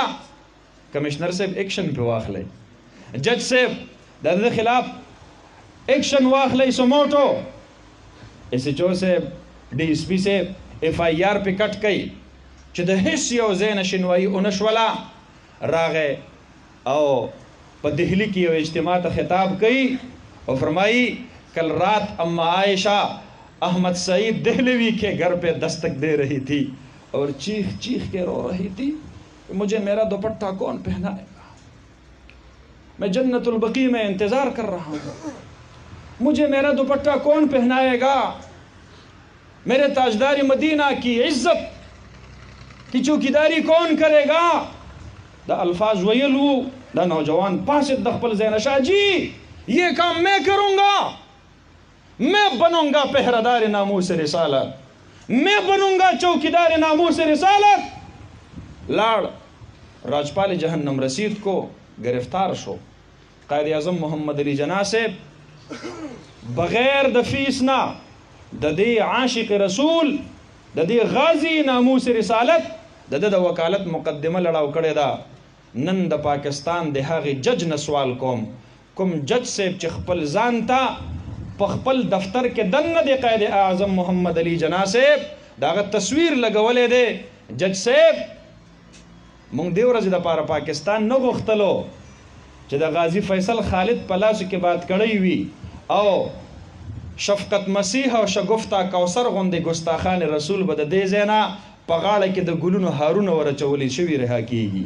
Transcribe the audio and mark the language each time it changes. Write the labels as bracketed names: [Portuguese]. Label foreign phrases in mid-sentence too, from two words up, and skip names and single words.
[Pashto] کمشنر صاحب ایکشن پې واخلی جج صاحب د ده خلاف ایکشن واخلی سموټو ایس ایچ او صاحب ډي ایس پي صاحب اف آی آر پې کټ کوي چې د هیڅ یو ځای نه شنوایي ونه شوله راغی او په دهلی کې یو اجتماع ته خطاب کوي او فرمائی [Urdu] کل رات اما عائشہ احمد سعید دہلوی کے گھر پہ دستک دے رہی تھی اور چیخ چیخ کے رو رہی تھی مجھے میرا دوپٹہ کون پہنائے گا میں جنت البقیع میں انتظار کر رہا ہوں مجھے میرا دوپٹہ کون پہنائے گا میرے تاجدار مدینہ کی عزت کی چوکیداری کون کرے گا [Pashto] دا الفاظ ویلو دا نوجوان پاسد دخپل زینشاہ جی [Urdu] یہ کام میں کروں گا میں بنوں گا پہرادار ناموس رسالت میں بنوں گا چوکیدار ناموس رسالت [Pashto] لاڑ راجپال جہنم رسید کو گرفتار شو [Urdu] قائد اعظم محمد علی جناح سے [Pashto] بغیر د فیس نہ د دې عاشق رسول د دې غازی ناموس رسالت د وکالت مقدمه لړاو کړې ده نن د پاکستان د هغې جج نه سوال کوم جج صاحب چې خپل ځان ته په خپل دفتر کې دننه د قائد اعظم محمد علی جناح صاحب دغه تصویر لګولی دی جج صاحب مونږ دې ورځې دپاره پاکستان نه غوښتلو چې د غازی فیصل خالد په لاسو کې باد کړی وي او شفقت مسیح او شګفتا کوثر غوندې ګستاخان رسول به د دې ځای په غاړه کې د ګلونو هارونه ورچولې شوي رها کېږي.